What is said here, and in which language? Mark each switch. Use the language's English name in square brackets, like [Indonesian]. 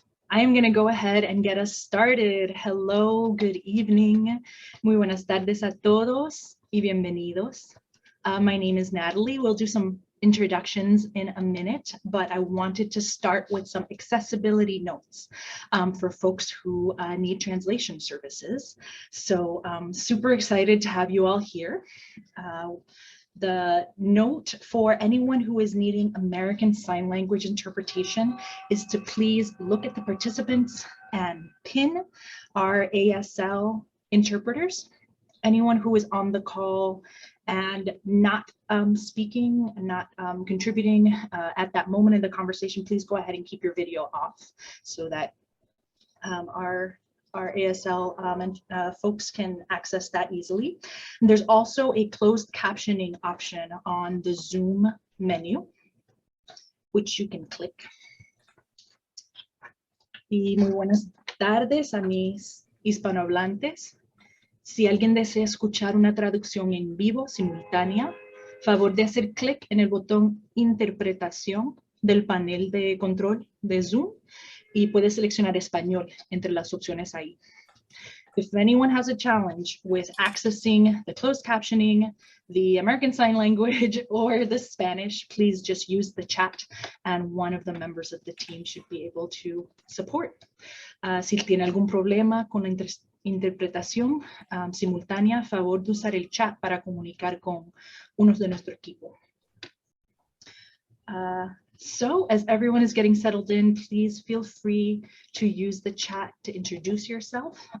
[English] I am going to go ahead and get us started. Hello, good evening. [Spanish] Muy buenas tardes a todos y bienvenidos. [English] My name is Natalie. We'll do some introductions in a minute, but I wanted to start with some accessibility notes for folks who need translation services. So super excited to have you all here. The note for anyone who is needing American Sign Language interpretation is to please look at the participants and pin our ASL interpreters. Anyone who is on the call and not speaking, not contributing at that moment in the conversation, please go ahead and keep your video off so that our ASL and folks can access that easily. And there's also a closed captioning option on the Zoom menu, which you can click. [Spanish] Y muy buenas tardes a mis hispanohablantes. Si alguien desea escuchar una traducción en vivo simultánea, favor de hacer clic en el botón Interpretación del panel de control de Zoom y puede seleccionar español entre las opciones ahí. [English] If anyone has a challenge with accessing the closed captioning, the American Sign Language, or the Spanish, please just use the chat and one of the members of the team should be able to support. [Spanish] Si tiene algún problema con la interpretación simultánea, favor de usar el chat para comunicar con unos de nuestro equipo. [English] So as everyone is getting settled in, please feel free to use the chat to introduce yourself.